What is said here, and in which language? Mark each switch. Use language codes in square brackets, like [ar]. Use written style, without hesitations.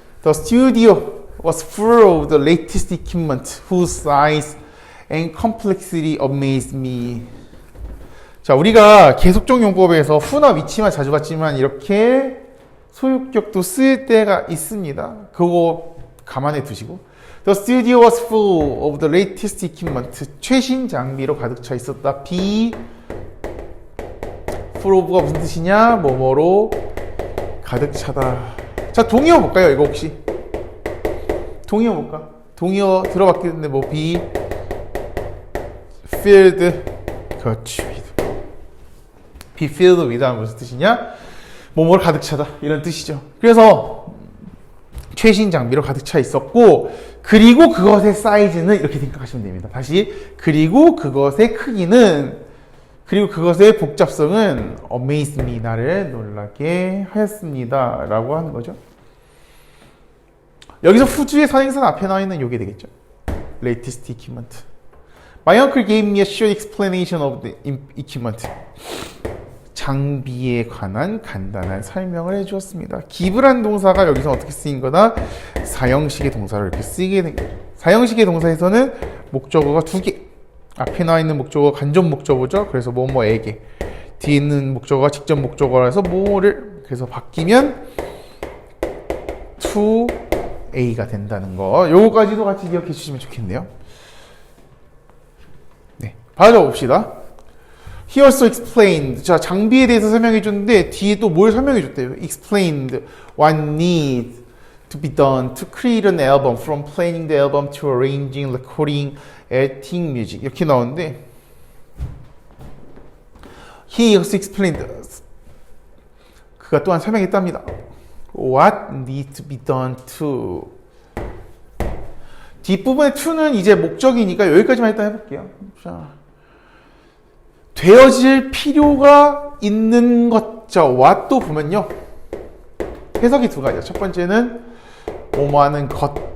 [en] The studio was full of the latest equipment whose size and complexity amazed me. [ko] 자, 우리가 계속적 용법에서 who나 which만 자주 봤지만 이렇게 소유격도 쓸 때가 있습니다. 그거 감안해 두시고. The studio was full of the latest equipment. 최신 장비로 가득 차 있었다. [en] be full of [ko] 가 무슨 뜻이냐? 뭐뭐로 가득 차다. 자, 동의어 볼까요? 이거 혹시? 동의어 볼까? 동의어 들어봤겠는데 뭐 [en] be filled [ko] 그렇지. [en] be filled with [ko] 하면 무슨 뜻이냐? 뭐뭐로 가득 차다. 이런 뜻이죠. 그래서 최신 장비로 가득 차 있었고 그리고 그것의 사이즈는 이렇게 생각하시면 됩니다. 다시 그리고 그것의 크기는 그리고 그것의 복잡성은 [en] amazed me [ko] 나를 놀라게 하였습니다 라고 하는 거죠. 여기서 후주의 선행사는 앞에 나와 있는 요게 되겠죠. [en] latest equipment My uncle gave me a short explanation of the equipment. [ko] 장비에 관한 간단한 설명을 해주었습니다. give란 동사가 여기서 어떻게 쓰인 거다? 사형식의 동사로 이렇게 쓰이게 된 거죠. 사형식의 동사에서는 목적어가 두 개. 앞에 나와 있는 목적어가 간접 목적어죠. 그래서 뭐뭐에게. 뒤에 있는 목적어가 직접 목적어라서 뭐를 그래서 바뀌면 to A가 된다는 거. 요거까지도 같이 기억해 주시면 좋겠네요. 네, 바로 봅시다. [en] He also explained. [ko] 자, 장비에 대해서 설명해 줬는데 뒤에 또 뭘 설명해 줬대요? [en] Explained what needs to be done to create an album, from planning the album to arranging, recording, editing music. [ko] 이렇게 나오는데 [en] He also explained. [ko] 그가 또한 설명했답니다. [en] What needs to be done to. [ko] 뒷부분의 to는 이제 목적이니까 여기까지만 일단 해볼게요. 자, 되어질 필요가 있는 것. 자, what도 보면요. 해석이 두 가지죠. 첫 번째는 뭐뭐 하는 것.